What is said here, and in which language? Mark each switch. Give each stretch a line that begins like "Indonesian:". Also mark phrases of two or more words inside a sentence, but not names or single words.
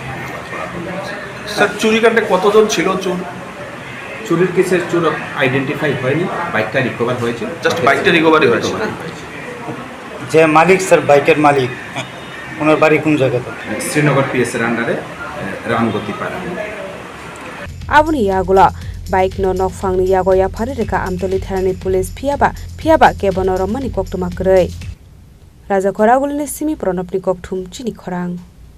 Bangla: স্যার চুরিকাণ্ডে কতজন ছিল? চুরির কেসের চোর আইডেন্টিফাই হয়নি, বাইকটা রিকভার হয়েছে, জাস্ট বাইকটা রিকভারি হয়েছে। যে মালিক স্যার বাইকের মালিক ওনার বাড়ি কোন জায়গাতে? শ্রীনগর পিএসের আন্ডারে রামগতি পাড়া।
Kok Borok: abuni yagula bike no nokphangni yago yafari reka amtoli thanani police phiaba kebono romani koktoma korei raja khoragulni simi pronopni kokthum Chini Khorang।